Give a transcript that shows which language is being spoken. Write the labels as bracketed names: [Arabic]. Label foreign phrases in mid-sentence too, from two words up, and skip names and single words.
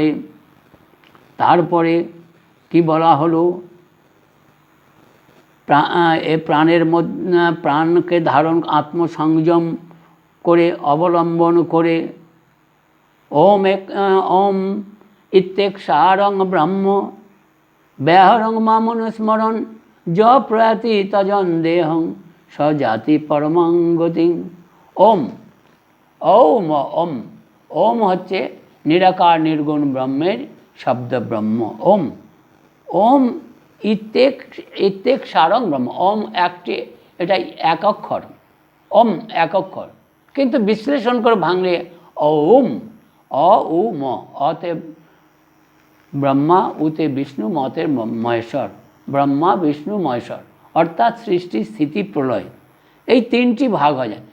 [Bangla] তারপরে কি বলা হলো? প্রাণকে ধারণ আত্মসংযম করে অবলম্বন করে [Sanskrit] ওম ইত্যক্ষারং ব্রহ্ম ব্যাহরং মামনুস্মরণ য প্রয়াতি তজন দেহং স্বজাতি পরমাং গতিং। [Bangla] ওম ওম ওম ওম হচ্ছে নিরাকার নির্গুণ ব্রহ্মের শব্দ ব্রহ্ম। [Sanskrit] ওম ওম ইত্যক্ষারং ব্রহ্ম। [Bangla] ওম এটা এক অক্ষর, ওম এক অক্ষর, কিন্তু বিশ্লেষণ করে ভাঙলে ওম উ ম, অতে ব্রহ্মা, উতে বিষ্ণু, মতে মহেশ্বর, ব্রহ্মা বিষ্ণু মহেশ্বর, অর্থাৎ সৃষ্টি স্থিতি প্রলয় এই 3টি ভাগ হয়ে যায়।